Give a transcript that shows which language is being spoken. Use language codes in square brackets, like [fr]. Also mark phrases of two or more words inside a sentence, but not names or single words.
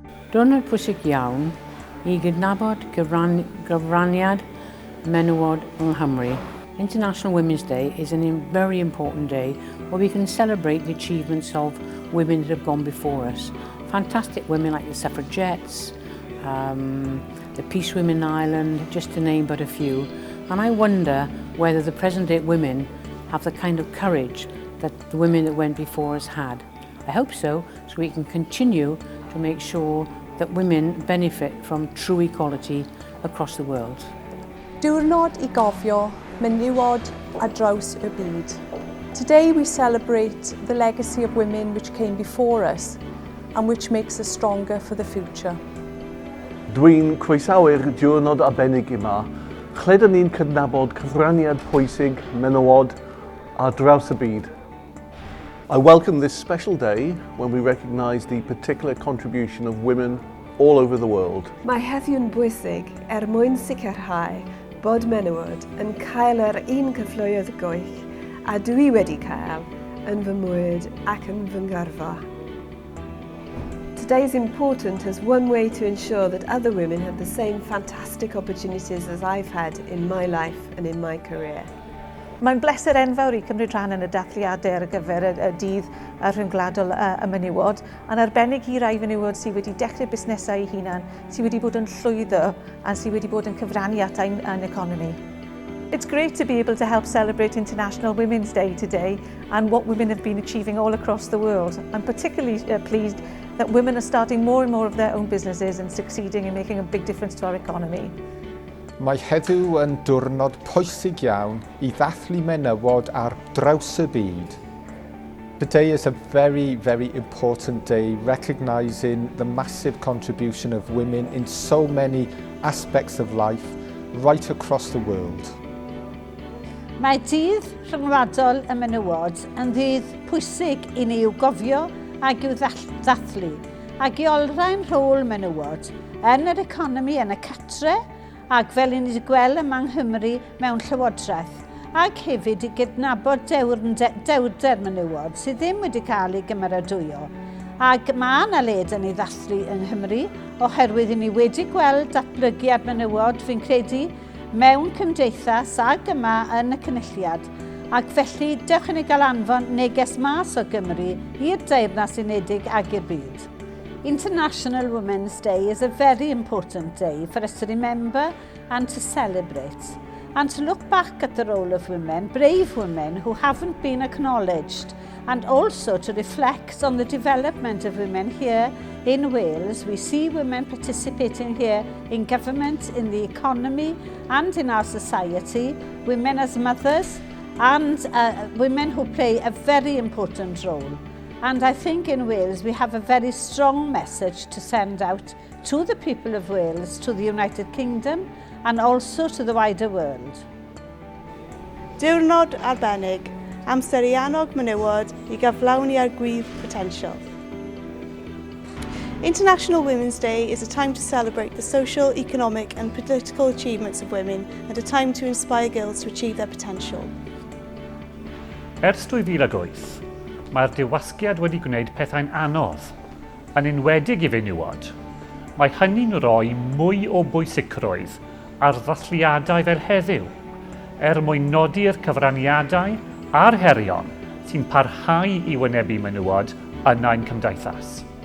[cy] Diwrnod pwysig iawn I gydnabod gyfraniad menywod yng Nghymru. [en] International Women's Day is a very important day where we can celebrate the achievements of women that have gone before us. Fantastic women like the suffragettes, the peace women in Ireland, just to name but a few. And I wonder whether the present day women have the kind of courage that the women that went before us had. I hope so we can continue to make sure that women benefit from true equality across the world. [cy] Diwrnod I gofio, menywod a draws y byd. [en] Today we celebrate the legacy of women which came before us and which makes us stronger for the future. [cy] Dwi'n croesawu'r diwrnod arbennig yma. Chledyn ni'n cydnabod cyfraniad pwysig, menywod ar draws y byd. [en] I welcome this special day when we recognise the particular contribution of women all over the world. [cy] Mae heddiw'n bwysig mwyn sicrhau bod menywod yn cael yr un cyfleoedd gwych a dwi wedi cael yn fy mwyd ac yn fy ngyrfa. [en] Today is important as one way to ensure that other women have the same fantastic opportunities as I've had in my life and in my career. [cy] Mae'n bleser enfawr I cymryd rhan yn y dathliadau ar gyfer y dydd Rhyngwladol y Menywod, a'n arbennig I rai fenywod sydd wedi dechrau busnesau eu hunan, sydd wedi bod yn llwyddo a sydd wedi bod yn cyfrannu at ein economi. [en] It's great to be able to help celebrate International Women's Day today and what women have been achieving all across the world. I'm particularly pleased that women are starting more and more of their own businesses and succeeding in making a big difference to our economy. [cy] Mae heddiw yn diwrnod pwysig iawn I ddathlu menywod ar draws y byd. [en] Today is a very, very important day recognising the massive contribution of women in so many aspects of life right across the world. [cy] Mae dydd Rhyngwladol y Menywod yn ddydd pwysig I ni i'w gofio ac i'w ddathlu ac I olrhain rhôl menywod yn yr economi yn y catre ac fel I ni wedi gweld yma yng Nghymru mewn llywodraeth ac hefyd I gydnabod dewrder menywod sydd ddim wedi cael ei gymeradwyo. Ac mae yna led yn ei ddathlu yng Nghymru oherwydd I ni wedi gweld datblygiad menywod fi'n credu mewn cymdeithas ac yma yn y cynulliad ac felly dewch I ni gael anfon neges mas o Gymru i'r Deyrnas Unedig ac i'r byd. [en] International Women's Day is a very important day for us to remember and to celebrate and to look back at the role of women, brave women who haven't been acknowledged, and also to reflect on the development of women here in Wales. We see women participating here in government, in the economy and in our society, women as mothers and women who play a very important role. And I think in Wales we have a very strong message to send out to the people of Wales, to the United Kingdom and also to the wider world. [cy] Diwrnod arbennig, amser I annog menywod I gyflawni ar gwydd potensial. [en] International Women's Day is a time to celebrate the social, economic and political achievements of women and a time to inspire girls to achieve their potential. [cy] Ers 2008, mae'r diwasgiad wedi gwneud pethau'n anodd, yn enwedig I fenywod. Mae hynny'n rhoi mwy o bwysigrwydd ar ddathliadau fel heddiw, mwyn nodi'r cyfraniadau a'r herion sy'n parhau I wynebu menywod yn ein cymdeithas.